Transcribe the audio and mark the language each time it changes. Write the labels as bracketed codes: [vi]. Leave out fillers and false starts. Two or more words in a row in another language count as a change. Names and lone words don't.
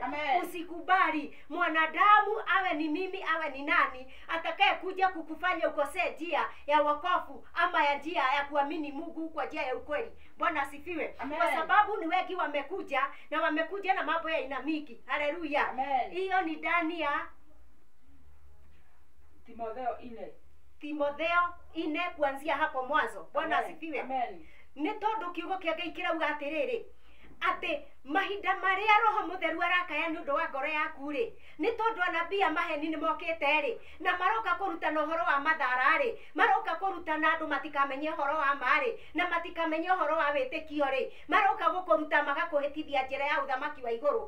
[sw] Usikubali mwanadamu awe ni mimi awe ni nani atakaye kuja kukufanya ukosee njia ya wokovu ama ya njia ya kuamini Mungu kwa njia ya ukweli. Bwana asifiwe. Kwa sababu ni wengi wamekuja na mambo ya inamiki. Haleluya. Hiyo ni ndani ya Timotheo 4 kuanzia hapo mwanzo. Bwana asifiwe. [ki] Nĩ tondũ kiugo kĩa Ngai kĩrauga atĩrĩrĩ atĩ mahinda marĩa Roho Mũtheru arakaya nĩ ũndũ wa ngoro yaku rĩ, nĩ tondũ anabii a maheni nĩ mokĩte rĩ na maroka kũrutana ũhoro wa mathara rĩ, maroka kũrutana andũ matikamenye ũhoro wa ma rĩ na matikamenye ũhoro wa wĩtĩkio rĩ, maroka gũkũruta magakũhĩtithia njĩra ya ũthamaki wa igũrũ.